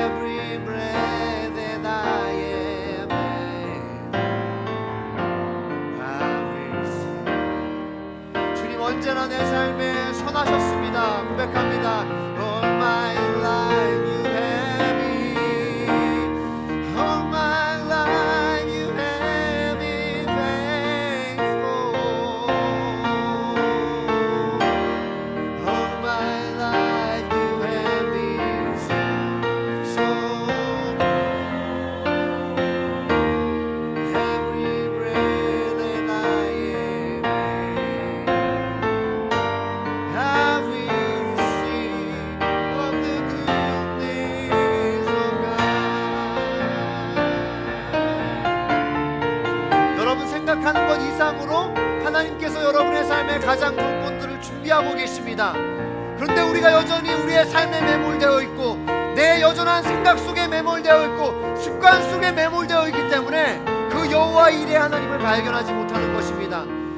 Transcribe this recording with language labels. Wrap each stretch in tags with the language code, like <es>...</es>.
<en>Every breath that I am able, I will sing.</en> <ko>주님 언제나 내 삶에 선하셨습니다. 고백합니다.</ko> <en>All my life you have been, all my life you have been faithful. All my life you have been so good. Every breath that I am able, I will sing of the goodness of God.</en> <ko>여러분 생각하는 것 이상으로 하나님께서 여러분의 삶에 가장 좋은 것들을 준비하고 계십니다. 그런데 우리가 여전히 우리의 삶에 매몰되어 있고 내 여전한 생각 속에 매몰되어 있고 습관 속에 매몰되어 있기 때문에 그 여호와 일의 하나님을 발견하지 못하는 것입니다.</ko>